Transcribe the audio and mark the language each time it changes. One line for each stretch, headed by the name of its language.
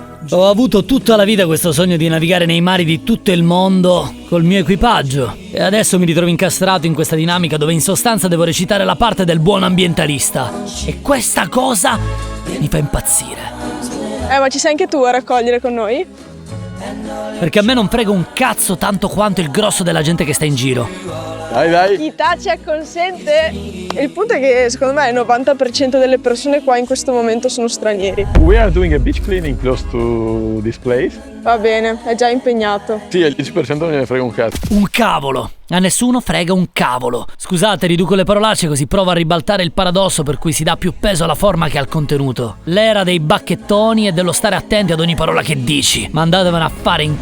Italian: Ho avuto tutta la vita questo sogno di navigare nei mari di tutto il mondo col mio equipaggio e adesso mi ritrovo incastrato in questa dinamica dove in sostanza devo recitare la parte del buon ambientalista e questa cosa mi fa impazzire. Ma ci sei anche tu a raccogliere con noi? Perché a me non frega un cazzo tanto quanto il grosso della gente che sta in giro. Dai. Chi tace acconsente. Il punto è che secondo me il 90% delle persone qua in questo momento sono stranieri.
English: We are doing a beach cleaning close to this place.
Italian: Va bene, è già impegnato. Sì, il 10% non gliene frega un cazzo. Un cavolo! A nessuno frega un cavolo. Scusate, riduco le parolacce così provo a ribaltare il paradosso per cui si dà più peso alla forma che al contenuto. L'era dei bacchettoni e dello stare attenti ad ogni parola che dici. Mandatevene a fare in...